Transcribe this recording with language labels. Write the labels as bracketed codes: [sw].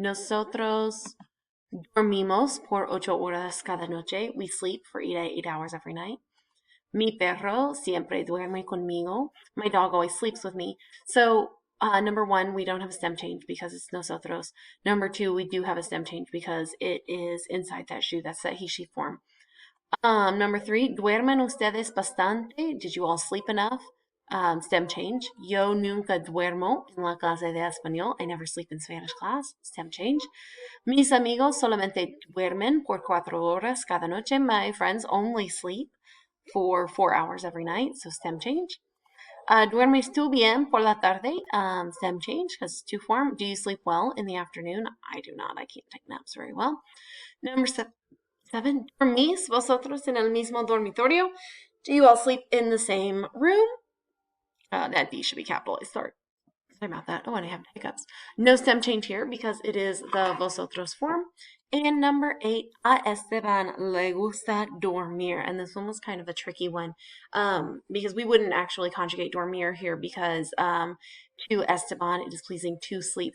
[es] Nosotros dormimos por 8 horas cada noche. [en] We sleep for 8 hours every night. [es] Mi perro siempre duerme conmigo. [en] My dog always sleeps with me. So, number one, we don't have a stem change because it's nosotros. Number two, we do have a stem change because it is inside that shoe. That's that he, she form. Number three, [es] duermen ustedes bastante? [en] Did you all sleep enough? Stem change. [es] Yo nunca duermo en la clase de español. [en] I never sleep in Spanish class. Stem change. [es] Mis amigos solamente duermen por 4 horas cada noche. [en] My friends only sleep for 4 hours every night, so stem change. [es] ¿Duermes tú bien por la tarde? [en] Stem change, because it's two form. Do you sleep well in the afternoon? I do not. I can't take naps very well. Number seven. [es] ¿Dormís vosotros en el mismo dormitorio? [en] Do you all sleep in the same room? That D should be capitalized. Sorry about that. Oh, and I have hiccups. No stem change here because it is the vosotros form. And number eight, [es] a Esteban le gusta dormir. [en] And this one was kind of a tricky one because we wouldn't actually conjugate dormir here because to Esteban it is pleasing to sleep.